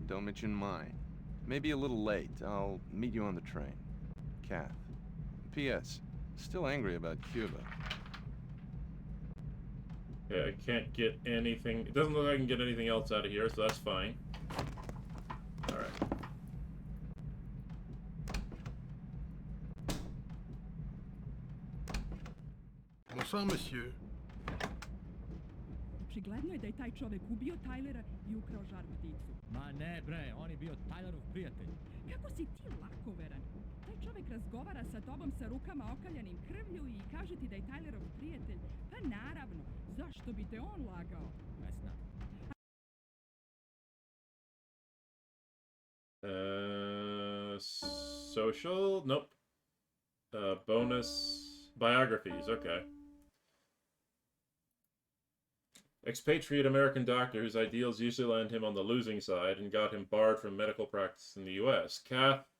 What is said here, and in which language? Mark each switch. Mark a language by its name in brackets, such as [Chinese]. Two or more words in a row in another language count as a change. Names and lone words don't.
[English] Don't mention mine. Maybe a little late. I'll meet you on the train. Kath. P.S. Still angry about Cuba. Yeah, I can't get anything. It doesn't look like I can get anything else out of here, so that's fine. Alright. [French] Bonsoir, monsieur. [Serbian] Očigledno je da je taj čovek ubio Tylera i ukrao žar pticu. Ma ne, bre, on je bio Tylerov prijatelj. Kako si ti lakoveran? Taj čovek razgovara sa tobom sa rukama okaljanim krvlju i kaže ti da je Tylerov prijatelj. Pa naravno, zašto bi te on lagao? Ne znam. [English] Social? Nope. Bonus biographies, okay. Expatriate American doctor whose ideals usually land him on the losing side and got him barred from medical practice in the U.S.